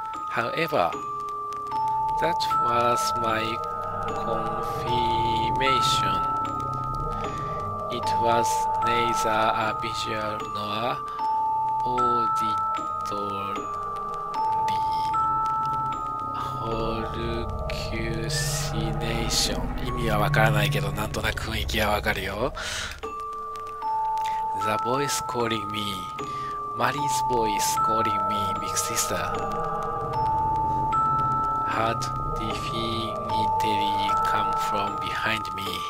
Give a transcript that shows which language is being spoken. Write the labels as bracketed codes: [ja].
[en] However, that was my confirmation. It was neither a visual nor auditory hallucination. [ja] 意味はわからないけど、なんとなく雰囲気はわかるよ。 [en] The voice calling me, Mari's voice calling me, big sister, had definitely come from behind me.